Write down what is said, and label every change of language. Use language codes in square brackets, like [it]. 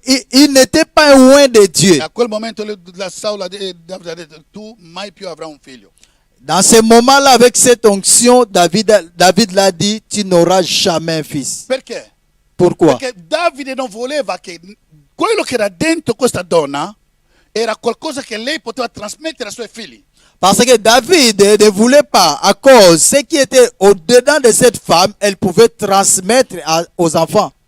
[fr] Il n'était pas loin de Dieu. [it] E a quel momento Davide ha detto, tu mai più avrai un figlio. [fr] Dans ce moment-là, avec cette onction, David l'a dit, tu n'auras jamais un fils. [it] Perché? [fr] Pourquoi? [it] Perché Davide non voleva che quello che era dentro questa donna era qualcosa che lei poteva trasmettere ai suoi figli. [fr] Parce que David ne voulait pas, à cause ce qui était au-dedans de cette femme, elle pouvait transmettre aux enfants.